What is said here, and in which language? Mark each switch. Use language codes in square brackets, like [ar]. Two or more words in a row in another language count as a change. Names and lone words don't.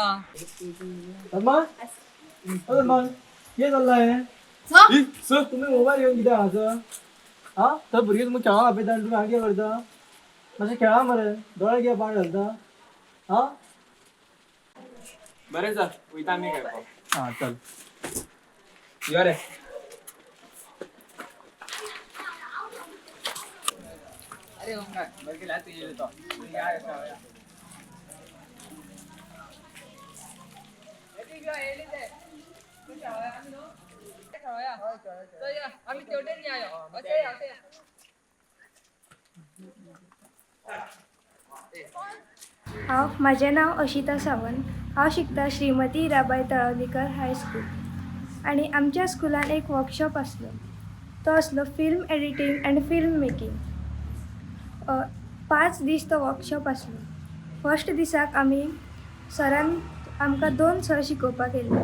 [kok] सलमान सलमान कितें चल्लां सर तुम्ही मोबाईल घेवन कितें हांगासर. हा तर भुरगे तुमी खेळाक आपयता आनी तुमी हांगा कितें करता. मातशें खेळा मरे दोळे कितें पाड घालता. हा बरें सर वयता आमी खेळपाक. हा चल. यो रे. [mr] अरे ओंकार बरं केला तू येतो. या खेळूया. आम्ही तेवढेच या माझे नाव अशिता सावंत. [kok] हांव शिकता श्रीमती हिराबाई तळवलीकर हायस्कूल. आणि आमच्या स्कुलान एक वर्कशॉप आसलो. तो आसलो [en] film editing and film making. [kok] 5 दीस तो वर्कशॉप आसलो. फर्स्ट दिसाक आमी सरान आमकां 2 सर शिकोवपाक येयल्ले.